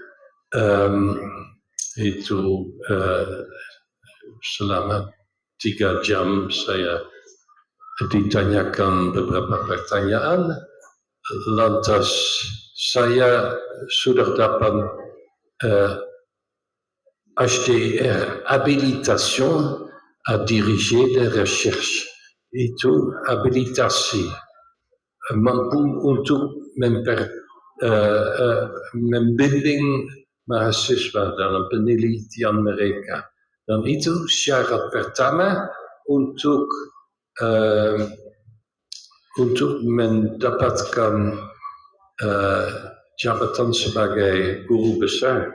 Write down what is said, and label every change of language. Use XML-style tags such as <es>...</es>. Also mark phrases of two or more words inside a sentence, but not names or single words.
<id>Itu selama 3 jam saya ditanyakan beberapa pertanyaan, lantas saya sudah dapat HDR,</id> <fr>habilitation à diriger des recherches.</fr> <id>Itu habilitasi, mampu untuk membimbing mahasiswa dalam penelitian mereka. Dan itu syarat pertama untuk mendapatkan jabatan sebagai guru besar.</id>